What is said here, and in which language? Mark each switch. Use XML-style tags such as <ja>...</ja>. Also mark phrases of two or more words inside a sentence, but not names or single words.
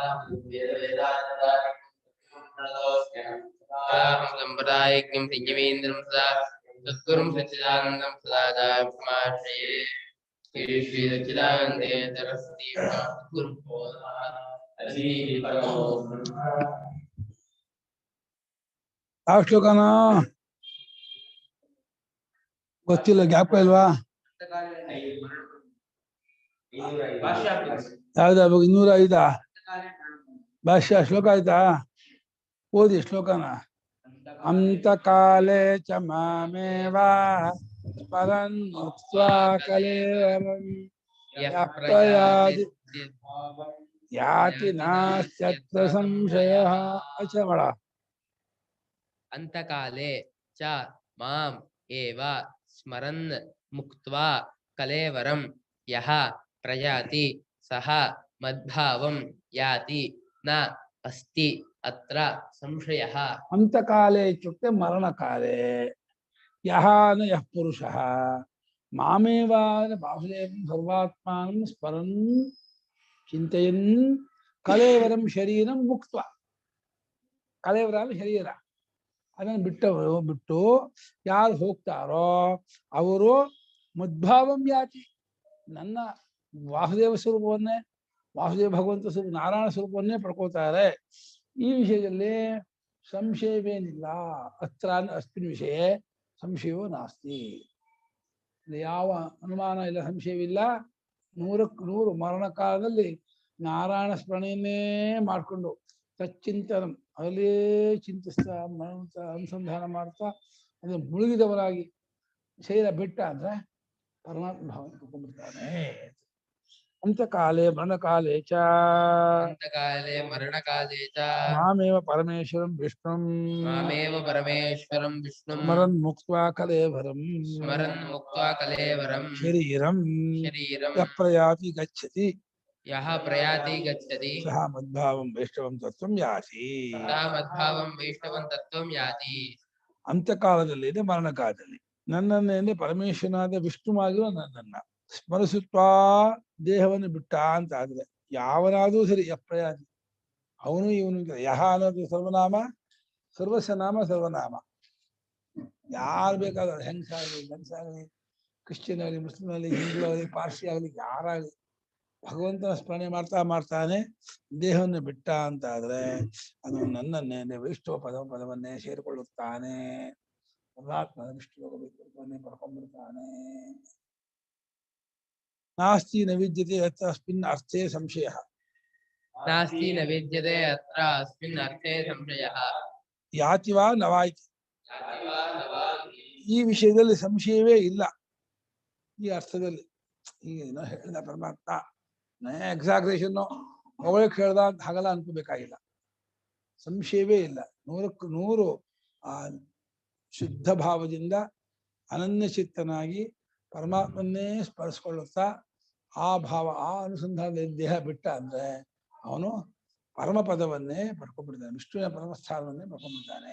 <sa>सम्प्रदायज्ञं संयमेन्द्रं सदा सद्गुरुं सच्चिदानन्दं सदाचार्यमाश्रये श्री श्री सच्चिदानन्दे सरस्वती गुरुभ्यो नमः हरिः परमो ब्रह्म</sa> <kn>ಯಾವ ಶ್ಲೋಕನ ಗೊತ್ತಿಲ್ಲ, ಜ್ಞಾಪಕ ಇಲ್ವಾ? ಯಾವ್ದು 205 ಭಾಷ್ಯ ಶ್ಲೋಕ ಆಯ್ತಾ? ಓದಿ ಶ್ಲೋಕನ.</kn> <sa>ಅಂತಕಾಲೇ ಚ ಮಾಮೇವ ಸ್ಮರನ್ ಮುಕ್ತ್ವಾ ಕಲೇವರಂ ಯಾತಿ ನಾಸ್ತ್ಯತ್ರ ಸಂಶಯಃ. ಅಚಮಳ ಅಂತಕಾಲೇ ಚ ಮಾಂ ಏವ ಸ್ಮರನ್ ಮುಕ್ತ್ವಾ ಕಲೇವರಂ ಯಃ ಪ್ರಯಾತಿ ಸಹ ಮದ್ಭಾವಂ ಯಾತಿ ನ ಅಸ್ತಿ ಅತ್ರ ಸಂಶಯಃ. ಅಂತಕಾಲೇ ಇತ್ಯುಕ್ತೆ ಮರಣಕಾಲೇ. ಯಃ ನ ಯಃ ಪುರುಷಃ ಮಾಮೇವ ಬಾಹುದೇವಂ ಸರ್ವಾತ್ಮಾನಂ ಸ್ಮರನ್ ಚಿಂತೆಯನ್ ಕಲೇವರಂ ಶರೀರಂ ಮುಕ್ತ್ವಾ.</sa> <kn>ಕಲೇವರ ಅಂದ್ರೆ ಶರೀರ, ಅದನ್ನು ಬಿಟ್ಟು ಯಾರು ಹೋಗ್ತಾರೋ ಅವರು</kn> <sa>ಮದ್ಭಾವಂ ಯಾತಿ,</sa> <kn>ನನ್ನ ವಾಸುದೇವ ಸ್ವರೂಪವನ್ನೇ, ವಾಸುದೇವ ಭಗವಂತ ಸ್ವರೂಪ ನಾರಾಯಣ ಸ್ವರೂಪವನ್ನೇ ಪಡ್ಕೋತಾರೆ. ಈ ವಿಷಯದಲ್ಲಿ ಸಂಶಯವೇನಿಲ್ಲ.</kn> <sa>ಅತ್ರ ಅಸ್ಮಿನ್ ವಿಷಯ ಸಂಶಯವೋ ನಾಸ್ತಿ.</sa> <kn>ಯಾವ ಅನುಮಾನ ಇಲ್ಲ, ಸಂಶಯವಿಲ್ಲ. 100ಕ್ಕೆ 100 ಮರಣ ಕಾಲದಲ್ಲಿ ನಾರಾಯಣ ಸ್ಮರಣೆಯನ್ನೇ ಮಾಡಿಕೊಂಡು ತಚ್ಚಿಂತನ ಅಲ್ಲೇ ಚಿಂತಿಸ್ತಾ ಅನುಸಂಧಾನ ಮಾಡ್ತಾ ಅದನ್ನು ಮುಳುಗಿದವರಾಗಿ ಶರೀರ ಬಿಟ್ಟ ಅಂದ್ರೆ ಪರಮಾತ್ಮ ಭಾವನೆ ಕರ್ಕೊಂಡ್ಬಿಡ್ತಾನೆ.</kn> <sa>ಅಂತಕಾಲೇ ಮರಣಕಾಲೇ ಚ ಅಂತಕಾಲೇ ಮರಣಕಾಲೇ ಚ ಮಾಮೇವ ಪರಮೇಶ್ವರಂ ವಿಷ್ಣುಂ ಸ್ಮರನ್ ಮುಕ್ತ್ವಾ ಕಲೇವರಂ ಶರೀರಂ ಪ್ರಯಾತಿ ಗಚ್ಚತಿ ಯಹ ಪ್ರಯಾತಿ ಗಚ್ಚತಿ ಸಹ ಮದ್ಭಾವಂ ವೈಷ್ಣವಂ ತತ್ವಂ ಯಾತಿ.</sa> <kn>ಅಂತಕಾಲದಲ್ಲಿ ಇದೆ, ಮರಣಕಾಲದಲ್ಲಿ ನನ್ನನ್ನೇ ಪರಮೇಶ್ವರನಾದ ವಿಷ್ಣುವಾಗಿರುವ ನನ್ನನ್ನ ಸ್ಮರಿಸುತ್ತಾ ದೇಹವನ್ನು ಬಿಟ್ಟ ಅಂತ ಆದ್ರೆ ಯಾವನಾದ್ರೂ ಸರಿ ಯಪ್ರಯಾತಿ, ಅವನು ಇವನು. ಯಹ ಅನ್ನೋದು ಸರ್ವನಾಮ, ಸರ್ವಸ್ವ ನಾಮ ಸರ್ವನಾಮ. ಯಾರು ಬೇಕಾದ್ರೆ ಹೆಂಗಸಾಗಲಿ ಗಂಡಸಾಗಲಿ, ಕ್ರಿಶ್ಚಿಯನ್ ಆಗಲಿ ಮುಸ್ಲಿಂ ಆಗಲಿ ಹಿಂದೂ ಆಗಲಿ ಪಾರ್ಸಿ ಆಗಲಿ ಯಾರಾಗಲಿ ಭಗವಂತನ ಸ್ಮರಣೆ ಮಾಡ್ತಾನೆ ದೇಹವನ್ನು ಬಿಟ್ಟ ಅಂತ ಆದ್ರೆ ಅದು ನನ್ನನ್ನೇ ವಿಷ್ಣು ಪದವನ್ನೇ ಸೇರಿಕೊಳ್ಳುತ್ತಾನೆ. ಪರಮಾತ್ಮ ವಿಷ್ಣು ರೂಪವನ್ನೇ ಪಡ್ಕೊಂಡ್ಬಿಡ್ತಾನೆ.</kn> <sa>ನಾಸ್ತಿ ನ ವಿದ್ಯತೆ ಅತ್ರ ಅಸ್ಮಿನ್ ಅರ್ಥೇ ಸಂಶಯ. ನಾಸ್ತಿ ನ ವಿದ್ಯತೆ ಅತ್ರ ಅಸ್ಮಿನ್ ಅರ್ಥೇ ಸಂಶಯ. ಯಾತಿ ವಾ ನವಾಯ್ತಿ,</sa> <kn>ಈ ವಿಷಯದಲ್ಲಿ ಸಂಶಯವೇ ಇಲ್ಲ. ಈ ಅರ್ಥದಲ್ಲಿ ಈಗ ಏನೋ ಹೇಳಿದ ಪರಮಾತ್ಮ ಎಕ್ಸಾಗ್ರೇಷನ್ ಅವಳಕ್ಕೆ ಹೇಳ್ದ ಅಂತ ಹಾಗಲ್ಲ ಅನ್ಕೋಬೇಕಾಗಿಲ್ಲ. ಸಂಶಯವೇ ಇಲ್ಲ. 100ಕ್ಕೆ 100 ಆ ಶುದ್ಧ ಭಾವದಿಂದ ಅನನ್ಯ ಚಿತ್ತನಾಗಿ ಪರಮಾತ್ಮನ್ನೇ ಸ್ಮರಿಸ್ಕೊಳ್ಳುತ್ತಾ ಆ ಭಾವ ಆ ಅನುಸಂಧಾನದಲ್ಲಿ ದೇಹ ಬಿಟ್ಟ ಅಂದ್ರೆ ಅವನು ಪರಮಪದವನ್ನೇ ಪಡ್ಕೊಂಡ್ಬಿಡ್ತಾನೆ, ವಿಷ್ಣುವಿನ ಪರಮಸ್ಥಾನವನ್ನೇ ಪಡ್ಕೊಂಡ್ಬಿಡ್ತಾನೆ.</kn>